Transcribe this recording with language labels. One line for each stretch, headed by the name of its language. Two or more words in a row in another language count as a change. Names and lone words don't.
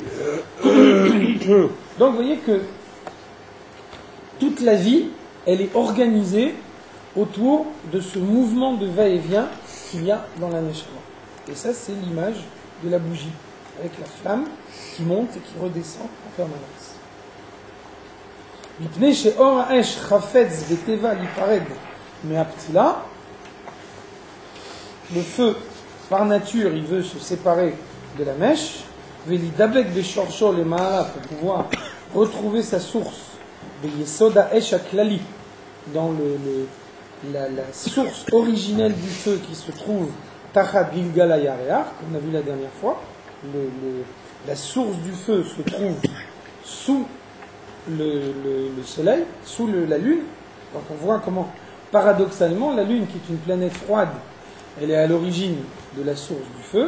French: Donc vous voyez que toute la vie, elle est organisée autour de ce mouvement de va-et-vient qu'il y a dans la Neshama. Et ça, c'est l'image de la bougie, avec la flamme qui monte et qui redescend en permanence.
Hebrew: מפני שאור האש חפץ בטבע להיפרד מהפתילה,
French: le feu, par nature, il veut se séparer de la mèche,
Hebrew: ולהידבק בשורשו למעלה
French: pour pouvoir retrouver sa source,
Hebrew: ביסוד האש הכללי,
French: dans la source originelle du feu qui se trouve
Hebrew: תחת גלגל הירח,
French: qu'on a vu la dernière fois, la source du feu se trouve sous le soleil, sous la lune. Donc on voit comment, paradoxalement, la lune, qui est une planète froide, elle est à l'origine de la source du feu.